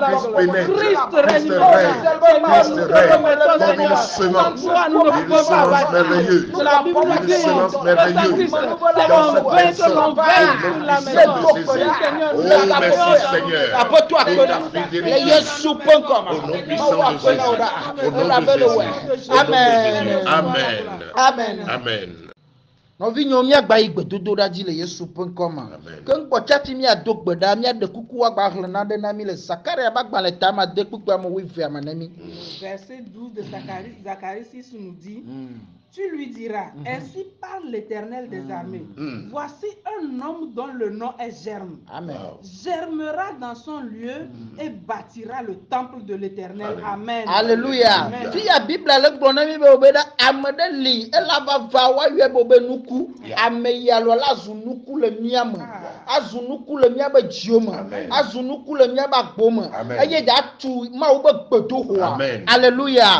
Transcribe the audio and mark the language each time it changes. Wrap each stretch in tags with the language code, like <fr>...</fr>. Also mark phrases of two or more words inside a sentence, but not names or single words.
<fr>maintenant. la Christ pénètre. Christ Christ règne. règne. Christ Nous te règne remettons, comme une Seigneur. semence. Sans toi, nous ne Une pouvons pas semence bâtir. merveilleuse. La Bible Une dit semence que merveilleuse. c'est Dans en cette vain que maison. l'on Au veille nom sur la puissant maison. de Jésus. Seigneur, nous Oh, l'appelons merci dans Seigneur.</fr> <ee>Aƒetɔ</ee> <fr>Pour ta</fr> <ee>akpena</ee> <fr>fidélité.</fr> <ee>le Yesu ƒe ŋkɔ me.</ee> <fr>Au nom puissant</fr> <ee>Mawu</ee> <fr>de</fr> <ee>akpena wo</ee> <fr>Jésus.</fr> <ee>ɖa.</ee> <fr>Au nom</fr> <ee>Ela</ee> <fr>de</fr> <ee>be le</ee> <fr>Jésus.</fr> <ee>wɔe.</ee> <fr>Au nom de Jésus. Amen. Amen. Amen. Amen.</fr> <ee>Nɔvi nyewo míagba yi gbedodo ɖa dzi le Yesu ƒe ŋkɔ me. Amen. Ke ŋkɔ tsafi míado gbe ɖa míaɖe kuku woagba xlẽ naɖe na mí le Zakaria ƒe agbalẽ tame ade kpukpua me 8 me na mí.</ee> <fr>Verset 12 de Zacharie 6 nous dit, tu lui diras, ainsi parle l'Éternel des armées. Voici un homme dont le nom est Germe. Amen. Germera dans son lieu et bâtira le temple de l'Éternel. Amen. Alléluia. Amen.</fr> <ee>Fi ya Biblia le gblɔ na mí be wo be ɖa ame ɖe li ela va va woayɔe be be nuku. Ame yi alo la zu nuku le mía me. Azu nuku le míabe dziwo me. Amen. Azu nuku le míabe agbo me. Amen. Eye dzatu Mawu be gbedoxɔa. Amen. Alléluia.</ee>